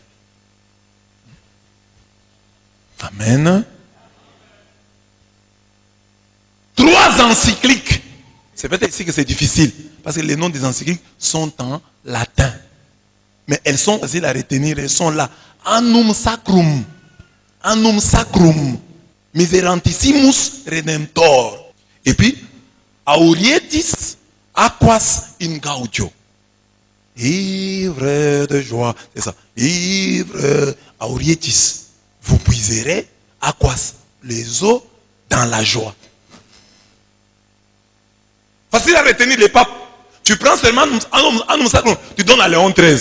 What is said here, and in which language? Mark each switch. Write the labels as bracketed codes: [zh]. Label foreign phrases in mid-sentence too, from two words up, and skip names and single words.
[fr] Amen. 3 encycliques. C'est peut-être ici que c'est difficile, parce que les noms des encycliques sont en latin. Mais elles sont faciles à retenir, elles sont là. Annum Sacrum, Miserantissimus Redemptor. Et puis, Aurietis Aquas in Gaudio. Ivre de joie, c'est ça. Ivre Aurietis. Vous puiserez Aquas, les eaux dans la joie. Facile à retenir les papes. Tu prends seulement Annum Sacrum, tu donnes à Léon XIII.